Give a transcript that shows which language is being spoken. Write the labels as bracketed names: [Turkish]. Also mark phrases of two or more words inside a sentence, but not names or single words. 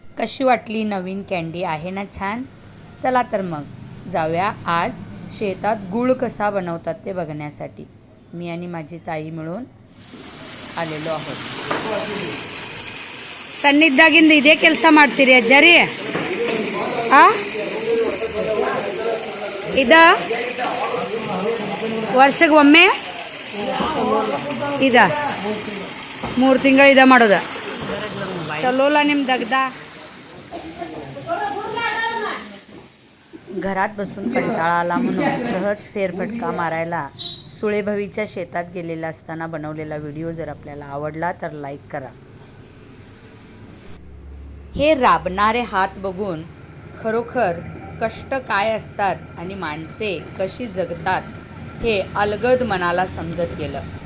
[Marathi] कशी वाटली नवीन कँडी, आहे ना छान? चला तर मग जाऊया आज शेतात गूळ कसा बनवतात ते बघण्यासाठी. मी आणि माझी ताई मिळून आलेलो आहोत. [Kannada] ಸನ್ನಿದ್ದಾಗಿಂದ ಇದೇ ಕೆಲಸ ಮಾಡ್ತೀರಿ ಅಜ್ಜಾರಿ? ಇದ ವರ್ಷಕ್ಕೆ ಒಮ್ಮೆ ಇದ 3 ತಿಂಗಳು ಇದ ಮಾಡೋದ. चलोला निम दगदा. [Marathi] घरात बसून कंटाळा आला म्हणून सहज फेरफटका मारायला सुळेभवीच्या शेतात गेलेला असताना बनवलेला व्हिडिओ जर आपल्याला आवडला तर लाईक करा. हे राबणारे हात बघून खरोखर कष्ट काय असतात आणि माणसे कशी जगतात हे अलगद मनाला समजत गेलं.